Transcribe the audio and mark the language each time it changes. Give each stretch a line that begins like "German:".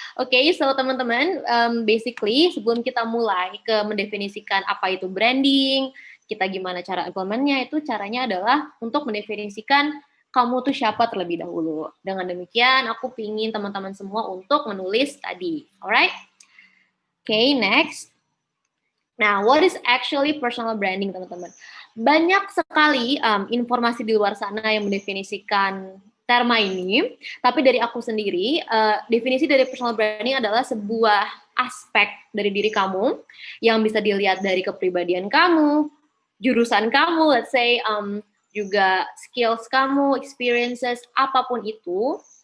Indonesian: Oke, so teman-teman, basically sebelum kita mulai ke mendefinisikan apa itu branding, kita gimana cara implementnya, itu caranya adalah untuk mendefinisikan kamu tuh siapa terlebih dahulu. Dengan demikian, aku pingin teman-teman semua untuk menulis tadi.
English: Alright? Okay, next. Nah, what is actually personal branding,
Indonesian: teman-teman? Banyak sekali informasi di luar sana yang mendefinisikan terma ini, tapi dari aku sendiri, definisi dari personal branding adalah sebuah aspek dari diri kamu yang bisa dilihat dari kepribadian kamu, jurusan kamu,
English: let's say,
Indonesian: juga skills kamu, experiences, apapun itu,